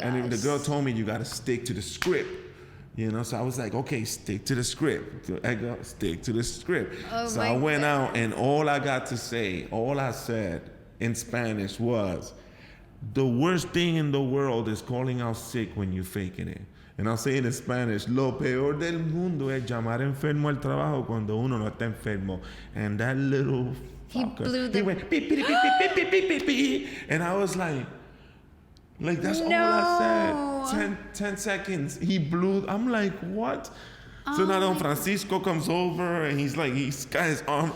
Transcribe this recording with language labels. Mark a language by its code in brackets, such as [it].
[en] And the girl told me you gotta stick to the script. So I was like, okay, stick to the script. Edgar, stick to the script. So I went out and all I said in Spanish was, the worst thing in the world is calling out sick when you're faking it. And I'll say it in Spanish, [es] lo peor del mundo es llamar enfermo al trabajo cuando uno no está enfermo. [en] And that little fucker, he went, beep, beep, beep, beep, beep, beep, beep, beep. And I was like that's all I said. 10 seconds. He blew. I'm like, what? So now Don Francisco comes over and he's got his arm.